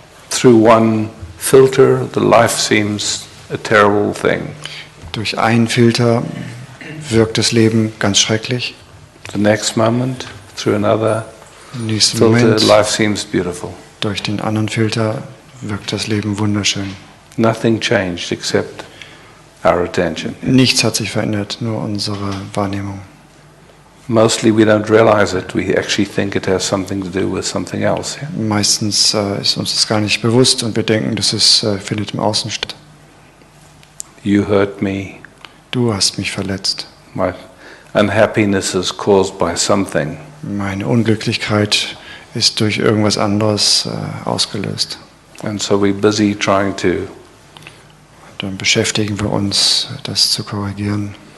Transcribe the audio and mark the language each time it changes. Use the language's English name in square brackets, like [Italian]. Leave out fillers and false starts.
[English] Through one filter, the life seems a terrible thing. [German] Durch einen Filter wirkt das Leben ganz schrecklich. [English] The next moment, through another [German] Im nächsten [English] filter, [German] Moment, [English] life seems beautiful. [German] durch den anderen Filter, wirkt das Leben wunderschön. [English] Nothing changed except our attention. [German] Nichts hat sich verändert, nur unsere Wahrnehmung. [English] Mostly we don't realize it. We actually think it has something to do with something else. Yeah? [German] Meistens ist uns das gar nicht bewusst und wir denken, das findet im Außen statt. [English] You hurt me. [German] Du hast mich verletzt. [English] My unhappiness is caused by something. [German] Meine Unglücklichkeit ist durch irgendwas anderes ausgelöst. [English] And so we're busy trying to [German] Dann beschäftigen wir uns, das zu korrigieren,